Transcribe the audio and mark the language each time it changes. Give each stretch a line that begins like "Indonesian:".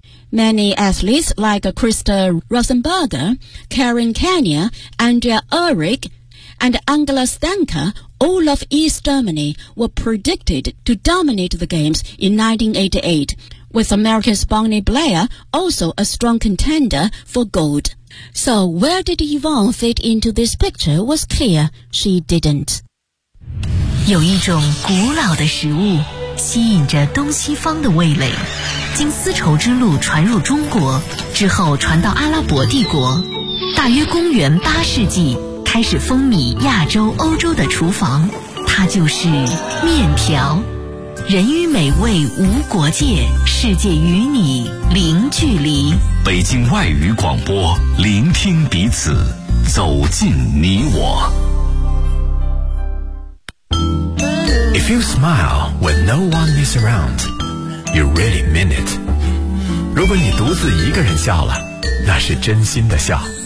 English: Many athletes like Krista Rosenberger, Karen Kenya, Andrea Ehrig, and Angela Stanker,all of East Germany were predicted to dominate the games in 1988, with America's Bonnie Blair also a strong contender for gold. So where did Yvonne fit into this picture was clear, she didn't.
Chinese: 有一种古老的食物吸引着东西方的味蕾，经丝绸之路传入中国，之后传到阿拉伯帝国，大约公元八世纪开始风靡亚洲、欧洲的厨房，它就是面条。人与美味无国界，世界与你零距离。北京外语广播，聆听彼此，走进你我。
English: If you smile when no one is around, you really mean it.
Chinese: 如果你独自一个人笑了，那是真心的笑。